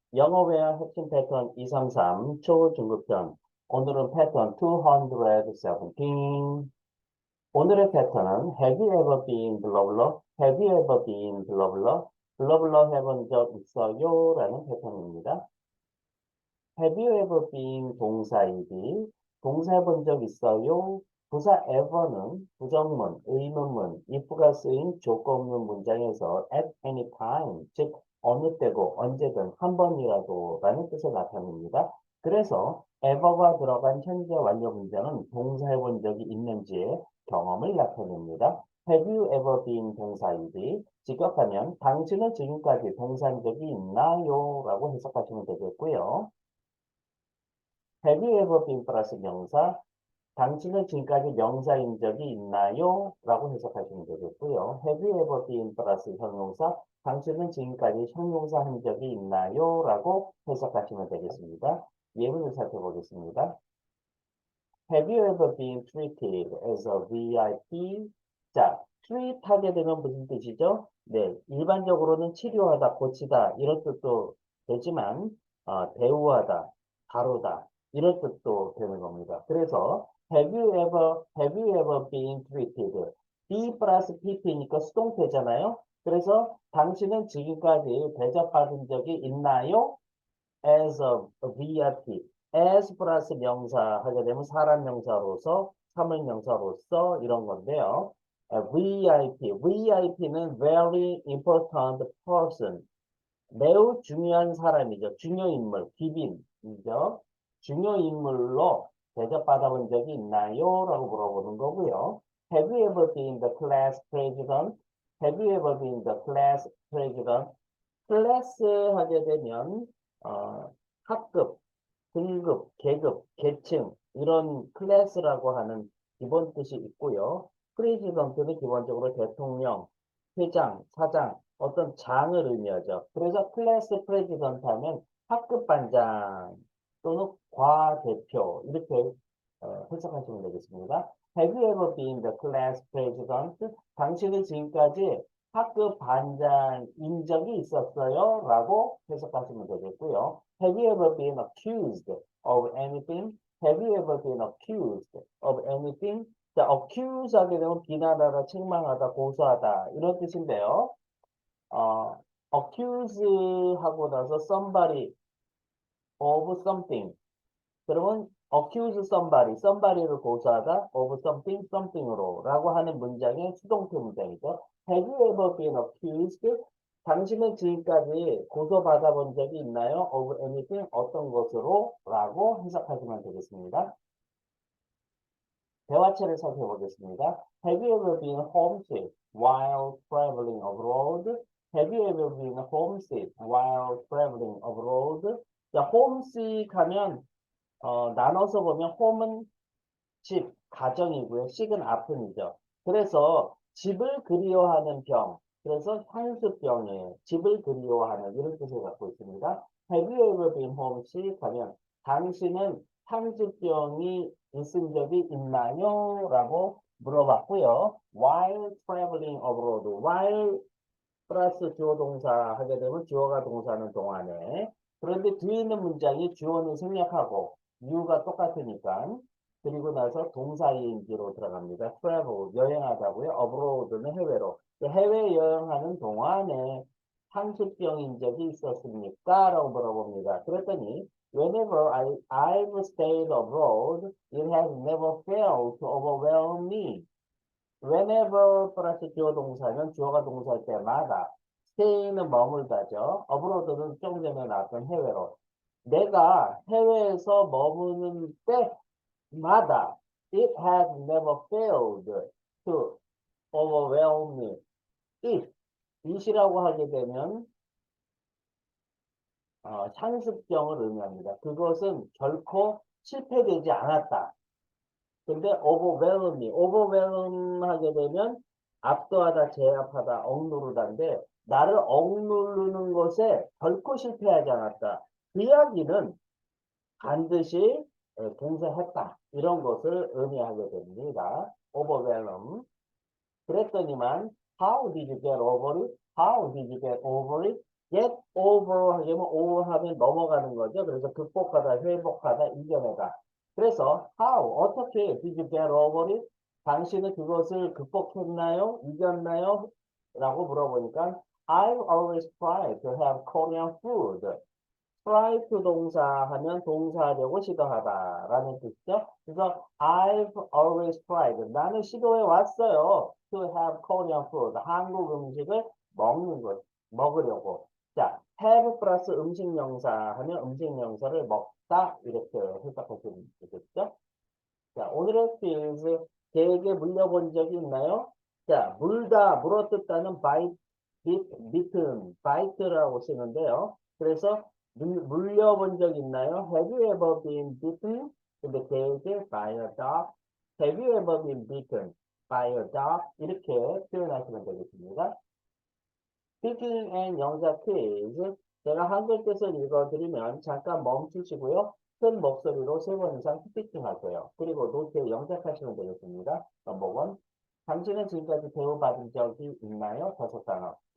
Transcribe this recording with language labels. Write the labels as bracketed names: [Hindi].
[Korean] 영어회화 핵심 패턴 233 초중급편. 오늘은 패턴 217. 오늘의 패턴은 [English] Have you ever been blah blah? Have you ever been blah blah? [Korean] blah blah 해본 적 있어요? 라는 패턴입니다. [English] Have you ever been 동사이디. [Korean] 동사 해본 적 있어요? 부사 ever는 부정문, 의문문, if가 쓰인 조건 없는 문장에서 at any time, 즉 어느 때고 언제든 한 번이라도 라는 뜻을 나타냅니다. 그래서 ever가 들어간 현재 완료 문장은 동사 해본 적이 있는지의 경험을 나타냅니다. [English] Have you ever been 동사이디. [Korean] 직역하면 당신은 지금까지 동사한 적이 있나요? 라고 해석하시면 되겠고요. [English] Have you ever been 플러스 명사. [Korean] 당신은 지금까지 명사인 적이 있나요? 라고 해석하시면 되겠고요. [English] Have you ever been 플러스 형용사. [Korean] 당신은 지금까지 형용사 한 적이 있나요? 라고 해석하시면 되겠습니다. 예문을 살펴보겠습니다. [English] Have you ever been treated as a VIP? [Korean] 자, treat 하게 되면 무슨 뜻이죠? 네, 일반적으로는 치료하다, 고치다 이런 뜻도 되지만 대우하다, 다루다 이런 뜻도 되는 겁니다. [English] 그래서 have you ever been treated? [Korean] be 플러스 pp니까 수동태잖아요. 그래서 당신은 지금까지 대접받은 적이 있나요? [English] as a VIP. [Korean] as 플러스 명사 하게 되면 사람 명사로서, 사물 명사로서 이런 건데요. [English] VIP는 very important person. [Korean] 매우 중요한 사람이죠. 중요인물, 귀빈이죠. 중요인물로 대접받아본 적이 있나요? 라고 물어보는 거고요. [English] Have you ever been the class president? Have you ever been the class president? [Korean] 클래스 하게 되면 학급, 등급, 계급, 계층 이런 클래스라고 하는 기본 뜻이 있고요. 프레지던트는 기본적으로 대통령, 회장, 사장, 어떤 장을 의미하죠. 그래서 클래스 프레지던트 하면 학급 반장 또는 과대표 이렇게 해석하시면 되겠습니다. [English] Have you ever been the class president? [Korean] 당신은 지금까지 학급 반장인 적이 있었어요? 라고 해석하시면 되겠고요. [English] Have you ever been accused of anything? Have you ever been accused of anything? [Korean] 자, accuse 하게 되면 비난하다, 책망하다, 고소하다 이런 뜻인데요. [English] accuse [Korean] 하고 나서 [English] somebody of something. [Korean] 그러면 [English] accuse somebody [Korean] 를 고소하다 [English] of something, something [Korean] 으로 라고 하는 문장의 수동태 문장이죠. [English] Have you ever been accused? [Korean] 당신은 지금까지 고소받아 본 적이 있나요? [English] of anything, [Korean] 어떤 것으로? 라고 해석하시면 되겠습니다. 대화체를 살펴보겠습니다. [English] Have you ever been homesick while traveling abroad? Have you ever been homesick while traveling abroad? [Korean] 자, homesick 하면 나눠서 보면 홈은 집, 가정이고요. sick은 아픔이죠. 그래서 집을 그리워하는 병, 그래서 향수병이에요. 집을 그리워하는 이런 뜻을 갖고 있습니다. [English] Have you ever been homesick? [Korean] 하면 당신은 향수병이 있은 적이 있나요? 라고 물어봤고요. [English] While traveling abroad, [Korean] while 플러스 주어 동사 하게 되면 주어가 동사는 동안에 그런데 뒤에 있는 문장이 주어는 생략하고 이유가 똑같으니까 그리고 나서 동사인지로 들어갑니다. travel 여행하다고요. abroad는 해외로 해외 여행하는 동안에 향수병인 적이 있었습니까? 라고 물어봅니다. 그랬더니 [English] whenever I've stayed abroad, it has never failed to overwhelm me. [Korean] whenever 플러스 주어 동사는 주어가 동사일 때마다 stay는 머물다죠. abroad는 조금 전에 나왔던 해외로. 내가 해외에서 머무는 때마다 [English] it has never failed to overwhelm me. [Korean] it이라고 하게 되면 상습병을 의미합니다. 그것은 결코 실패되지 않았다. 근데 overwhelm 하게 되면 압도하다, 제압하다, 억누르다인데 나를 억누르는 것에 결코 실패하지 않았다. 그 이야기는 반드시 봉쇄했다. 이런 것을 의미하게 됩니다. [English] overwhelm. [Korean] 그랬더니만 [English] how did you get over it? How did you get over it? [Korean] get over 하려면 over 하면 넘어가는 거죠. 그래서 극복하다, 회복하다, 이겨내다. 그래서 [English] how [Korean] 어떻게 [English] did you get over it? [Korean] 당신은 그것을 극복했나요? 이겼나요? 라고 물어보니까 [English] I've always tried to have Korean food. [Korean] try to 동사 하면 동사하려고 시도하다라는 뜻이죠. 그래서 [English] I've always tried. [Korean] 나는 시도해 왔어요. [English] to have Korean food. [Korean] 한국 음식을 먹는 것, 먹으려고. 자, have 플러스 음식 명사 하면 음식 명사를 먹다 이렇게 해석하시면 되겠죠. 자, 오늘의 퀴즈 개에게 물려본 적이 있나요? 자, 물다, 물어뜯다는 bite, bitten, bite라고 쓰는데요. 그래서 물려본 적 있나요? [English] Have you ever been bitten? [Korean] 근데 개에게 [English] by a dog. Have you ever been bitten by a dog? [Korean] 이렇게 표현하시면 되겠습니다. [English] Speaking and [Korean] 영작 퀴즈. 제가 한글 뜻을 읽어드리면 잠깐 멈추시고요. 큰 목소리로 3번 이상 스피킹 하세요. 그리고 노트에 영작하시면 되겠습니다. 넘버 1. 당신은 지금까지 대우받은 적이 있나요? 5단어.